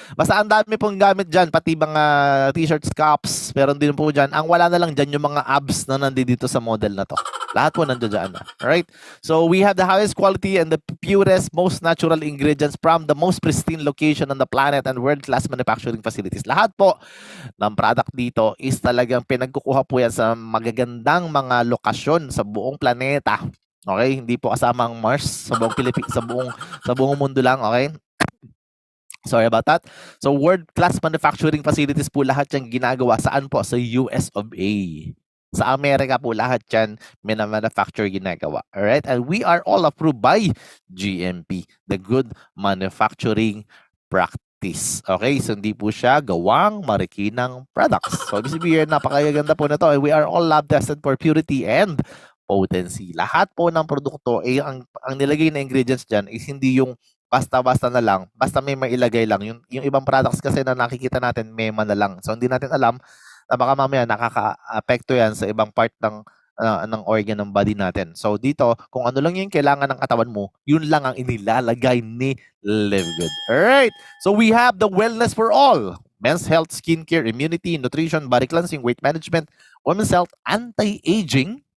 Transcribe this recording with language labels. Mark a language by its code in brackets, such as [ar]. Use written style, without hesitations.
[tl] Basta ang dami pong gamit dyan, pati mga t-shirts, cups, meron din po dyan. Ang wala na lang dyan yung mga abs na nandito sa model na to. Lahat po nandiyan na. Alright? [en] So we have the highest quality and the purest, most natural ingredients from the most pristine location on the planet and world-class manufacturing facilities. [tl] Lahat po ng product dito is talagang pinagkukuha po yan sa magagandang mga lokasyon sa buong planeta. Okay? Hindi po kasama ang Mars sa buong sa buong mundo lang, okay? [en] Sorry about that. [tl] So [en] world-class manufacturing facilities [tl] po lahat yung ginagawa. Saan po? Sa US of A. Sa Amerika po lahat yan manufacture ginagawa. Alright? [en] And we are all approved by GMP, the Good Manufacturing Practice. Okay? [tl] So hindi po siya gawang marikinang products. So ibig sabihin, napakaganda po na to. [en] And we are all lab tested for purity and potency. [tl] Lahat po ng produkto, ang nilagay na ingredients dyan is hindi yung basta-basta na lang, basta may mailagay lang. Yung ibang products kasi na nakikita natin, may na lang. So hindi natin alam na baka mamaya nakaka-apekto yan sa ibang part ng organ ng body natin. So dito, kung ano lang yung kailangan ng katawan mo, yun lang ang inilalagay ni Live Good. [en] Alright, so we have the wellness for all. Men's health, skincare, immunity, nutrition, body cleansing, weight management, women's health, anti-aging.